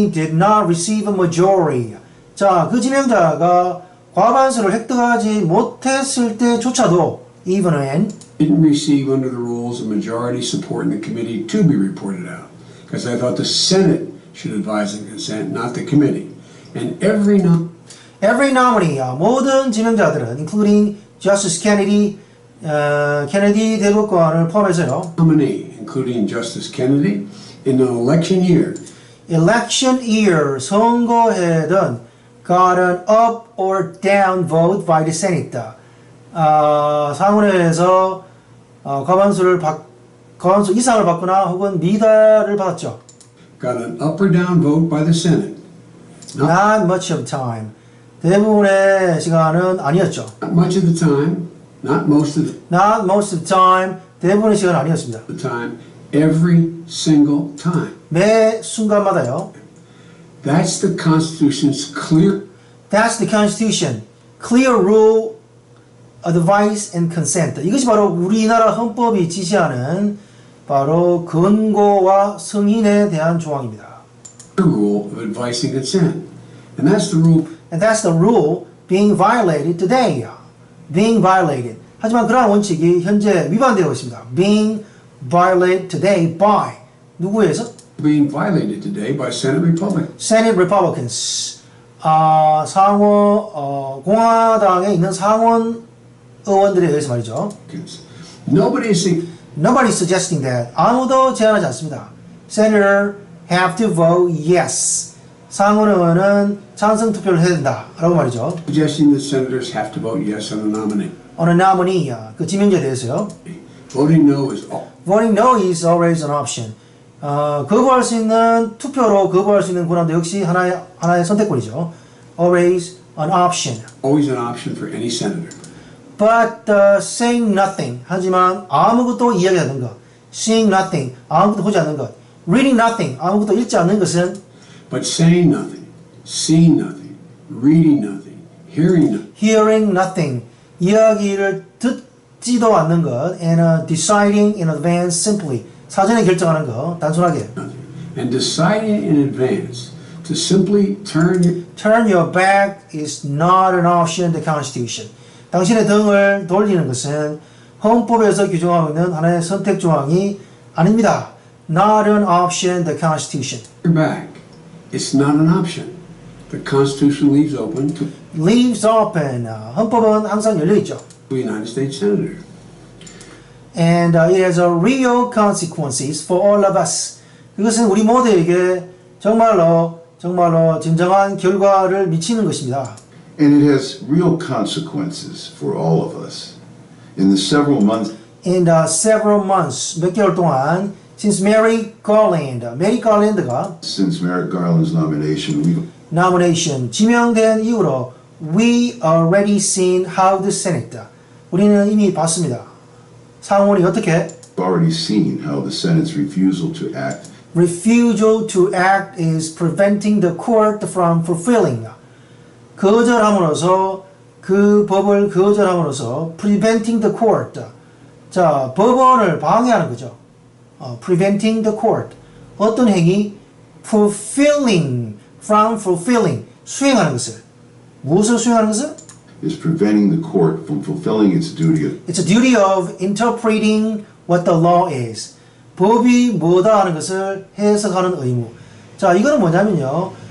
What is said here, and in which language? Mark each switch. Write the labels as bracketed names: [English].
[English] did not receive a majority. [Korean] 자, 그 지명자가 과반수를 획득하지 못했을 때조차도 [English] even when didn't receive under the rules a majority support in the committee to be reported out, because I thought the Senate should advise and consent, not the committee. And every nominee, [Korean] 모든 지명자들은 [English] including Justice Kennedy, [Korean] 케네디 대법관을 포함해서요. [English] nominee, including Justice Kennedy, in an election year, [Korean] 선거해든 [English] got an up or down vote by the Senate. [Korean] 상원회에서 과반수 이상을 받거나 혹은 미달을 받았죠. [English] got an up or down vote by the Senate. Not much of time. [Korean] 대부분의 시간은 아니었죠. [English] Not much of the time, not most of the time. [Korean] 대부분의 시간은 아니었습니다. [English] the time, every single time. [Korean] 매 순간마다요. [English] That's the Constitution's clear rule, advice and consent. [Korean] 이것이 바로 우리나라 헌법이 지시하는 바로 권고와 승인에 대한 조항입니다. [English] rule of advice and consent. And that's the rule being violated today. being violated. [Korean] 하지만 그러한 원칙이 현재 위반되고 있습니다. [English] being violated today by [Korean] 누구에서? [English] being violated today by Senate Republicans. Senate Republicans. [Korean] 공화당에 있는 상원 의원들에 의해서 말이죠. [English] Nobody's suggesting that. [Korean] 아무도 제안하지 않습니다. [English] Senator have to vote yes. [Korean] 상원 의원은 찬성 투표를 해야 된다라고 말이죠. [English] Suggesting that senators have to vote yes on a nominee. On a nominee, [Korean] 그 지명자에 대해서요. [English] Voting no is all. Voting no is always an option. [Korean] 거부할 수 있는 투표로 거부할 수 있는 권한도 역시 하나의 선택권이죠. [English] Always an option. Always an option for any senator. But saying nothing. [Korean] 하지만 아무것도 이야기하는 것. [English] Seeing nothing. [Korean] 아무것도 보지 않는 것. [English] Reading nothing. [Korean] 아무것도 읽지 않는 것은 [English] But saying nothing, seeing nothing, reading nothing, hearing nothing. Hearing nothing. [Korean] 이야기를 듣지도 않는 것. [English] And deciding in advance simply. [Korean] 사전에 결정하는 거. 단순하게. [English] And deciding in advance to simply turn your back is not an option in the Constitution. [Korean] 당신의 등을 돌리는 것은 헌법에서 규정하고 있는 하나의 선택 조항이 아닙니다. [English] Not an option in the Constitution. Your back. It's not an option. The Constitution leaves open to Leaves open. [Korean] 헌법은 항상 열려 있죠. [English] the United States Senator. And it has a real consequences for all of us. [Korean] 그것은 우리 모두에게 정말로 진정한 결과를 미치는 것입니다. [English] And it has real consequences for all of us. In the several months [Korean] 몇 개월 동안 [English] since Merrick Garland가 since Merrick Garland's nomination, [Korean] 지명된 이후로 [English] we already seen how the Senate. [Korean] 우리는 이미 봤습니다. 상원이 어떻게? [English] already seen how the Senate's refusal to act. Refusal to act is preventing the court from fulfilling. [Korean] 거절함으로써 그 법을 거절함으로써 [English] preventing the court. [Korean] 자, 법원을 방해하는 거죠. [English] preventing the court. [Korean] 어떤 행위? [English] fulfilling [Korean] 수행하는 것을. 무엇을 수행하는 것을? [English] is preventing the court from fulfilling its duty of It's a duty of interpreting what the law is. [Korean] 법이 뭐다 하는 것을 해석하는 의무. 자, 이거는 뭐냐면요.